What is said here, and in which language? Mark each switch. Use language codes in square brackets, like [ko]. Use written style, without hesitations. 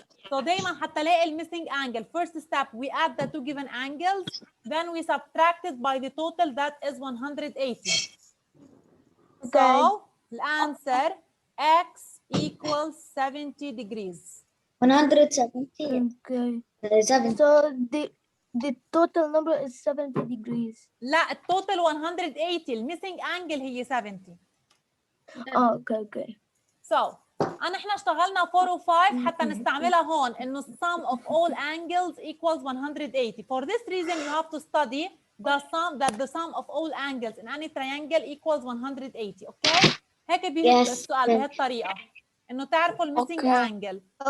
[en] So [ar] دايما حتى الاقي [en] المissing angle, first step we add the 2 given angles, then we subtract it by the total that is 180. So the answer x equals 70 degrees. 170. Okay. 7. So the total number is 70 degrees. [ar] لا التوتال 180 المissing angle هي 70. [en] Oh, okay. [ar] So احنا اشتغلنا 4 و 5 حتى نستعملها هون انه [en] sum of all angles equals 180. For this reason you have to study the sum of all angles in any triangle equals 180. Okay? [ar] هيك بيجي السؤال بهالطريقة انه تعرفوا المissing angle.